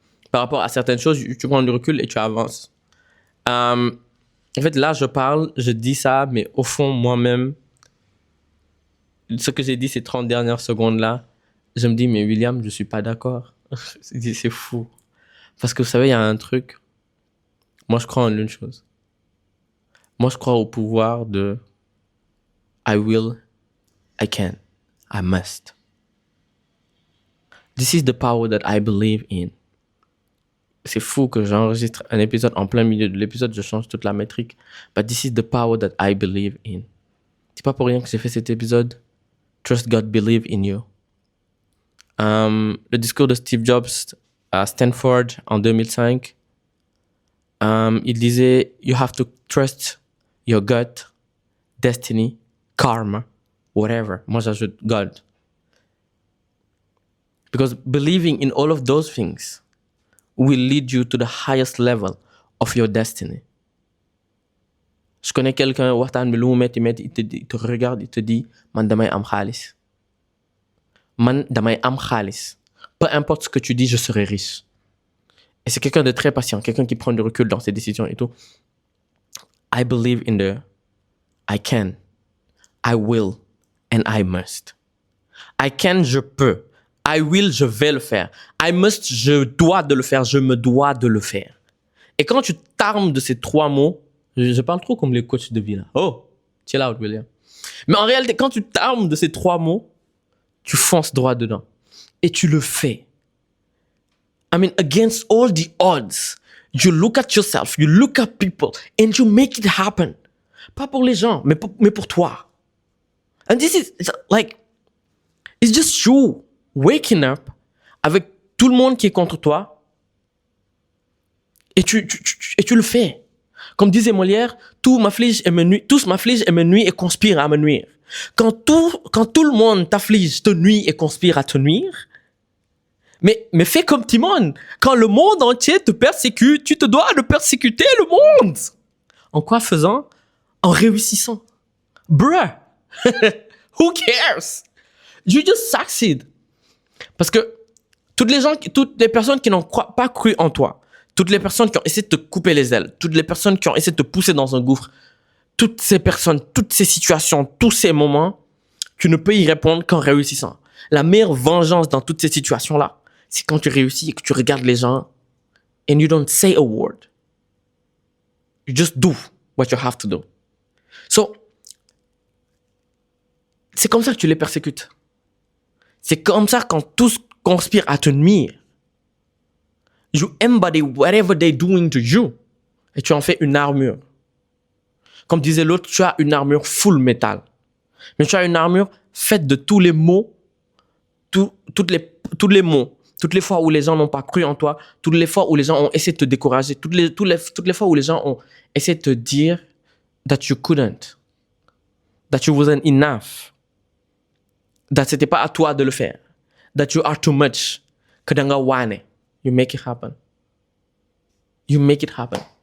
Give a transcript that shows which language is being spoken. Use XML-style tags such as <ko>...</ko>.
<fr>Par rapport à certaines choses, tu prends du recul et tu avances. En fait, là, je dis ça, mais au fond, moi-même, ce que j'ai dit ces 30 dernières secondes-là, je me dis, mais William, je suis pas d'accord. C'est fou. Parce que vous savez, il y a un truc. Moi, je crois en une chose. Moi, je crois au pouvoir de</fr> <en>I will, I can, I must. This is the power that I believe in.</en> <fr>C'est fou que j'enregistre un épisode en plein milieu de l'épisode, je change toute la métrique.</fr> <en>But this is the power that I believe in.</en> <fr>C'est pas pour rien que j'ai fait cet épisode.</fr> <en>Trust God, believe in you.</en> <fr>Le discours de Steve Jobs à Stanford en 2005, il disait</fr> <en>You have to trust your gut, destiny, karma, whatever.</en> <fr>Moi, j'ajoute God.</fr> <en>Because believing in all of those things will lead you to the highest level of your destiny.</en> <fr>Je connais quelqu'un, il te regarde, il te dit,</fr> <wo>man damay am khalis. Man damay am khalis.</wo> <fr>Peu importe ce que tu dis, je serai riche. Et c'est quelqu'un de très patient, quelqu'un qui prend du recul dans ses décisions et tout.</fr> <en>I believe in the I can, I will, and I must. I can,</en> <fr>je peux.</fr> <en>I will,</en> <fr>je vais le faire. I must, je dois de le faire, je me dois de le faire. Et quand tu t'armes de ces trois mots, je parle trop comme les coachs de vie là.</fr> <en>Oh, chill out,</en> <fr>William. Mais en réalité, quand tu t'armes de ces trois mots, tu fonces droit dedans. Et tu le fais.</fr> <en>I mean, against all the odds, you look at yourself, you look at people, and you make it happen.</en> <fr>Pas pour les gens, mais pour toi.</fr> <en>And this is like, it's just you waking up</en> <fr>avec tout le monde qui est contre toi. Et tu le fais. Comme disait Molière, tous m'affligent et me nuisent et conspirent à me nuire. Quand tout le monde t'afflige, te nuit et conspire à te nuire, mais fais comme Timon. Quand le monde entier te persécute, tu te dois de persécuter le monde. En quoi faisant? En réussissant.</fr> <en>Bruh. Who cares? You just succeed.</en> <fr>Parce que toutes les personnes qui n'ont pas cru en toi, toutes les personnes qui ont essayé de te couper les ailes, toutes les personnes qui ont essayé de te pousser dans un gouffre, toutes ces personnes, toutes ces situations, tous ces moments, tu ne peux y répondre qu'en réussissant. La meilleure vengeance dans toutes ces situations-là, c'est quand tu réussis et que tu regardes les gens</fr> <en>and you don't say a word. You just do what you have to do.</en> <fr>So, c'est comme ça que tu les persécutes. C'est comme ça quand tous conspirent à te nuire.</fr> <en>You embody whatever they're doing to you.</en> <fr>Et tu en fais une armure. Comme disait l'autre, tu as une armure full métal. Mais tu as une armure faite de tous les mots, tous les mots, toutes les fois où les gens n'ont pas cru en toi, toutes les fois où les gens ont essayé de te décourager, toutes les fois où les gens ont essayé de te dire</fr> <en>that you couldn't, that you wasn't enough,</en> <fr>that c'était pas à toi de le faire,</fr> <en>that you are too much,</en> <fr>que</fr> <wo>danga wane,</wo> <en>you make it happen. You make it happen.</en>